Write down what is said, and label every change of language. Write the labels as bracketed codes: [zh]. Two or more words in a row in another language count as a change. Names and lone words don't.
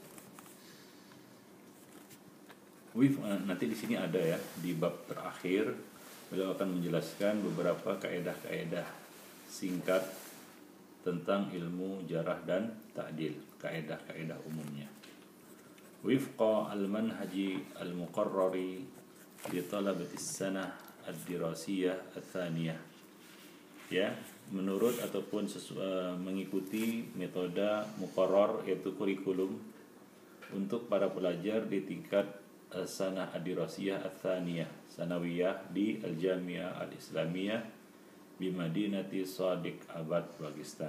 [id] Nanti di sini ada ya, di bab terakhir beliau akan menjelaskan beberapa kaedah-kaedah singkat tentang ilmu jarh dan ta'dil, kaedah-kaedah umumnya. [ar] وفق المنهج المقرر لطلبة السنة الدراسية الثانية. [id] Ya, menurut ataupun mengikuti metode muqarrar, yaitu kurikulum untuk para pelajar di tingkat [ar] السنة الدراسية الثانية, [id] sanawiyah di Al-Jami'ah Al-Islamiyah di Madinati Shadiq Abad, Pakistan.